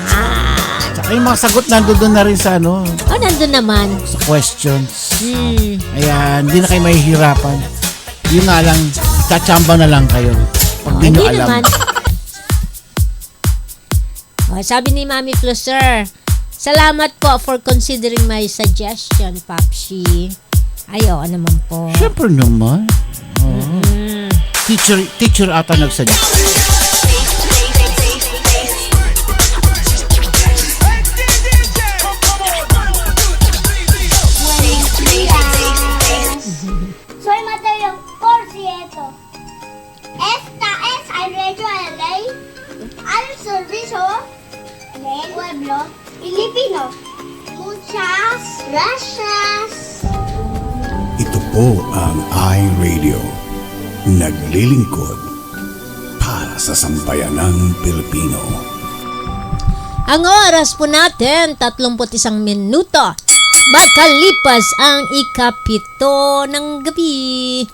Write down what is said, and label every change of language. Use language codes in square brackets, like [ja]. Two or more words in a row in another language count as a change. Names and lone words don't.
[tl] Tsaka yung mga sagot nandun na rin sa nandun naman. Sa questions. Ayan, hindi na kayo mahihirapan. Yun nga lang, tsatsamba na lang kayo. Pag di nyo alam. Sabi ni Mami Flusser, salamat po [en] for considering my suggestion, [tl] Papsi. Ay, oo naman po. Siyempre naman. Teacher ata nagsuggest. [es] Soy Mateo Corcieto. Esta es iRadio LA al servicio del pueblo filipino. Muchas gracias. [tl] Ito po ang iRadio. Naglilingkod para sa sambayanang Pilipino. Ang oras po natin, 31 minuto. Makalipas ang 7 ng gabi.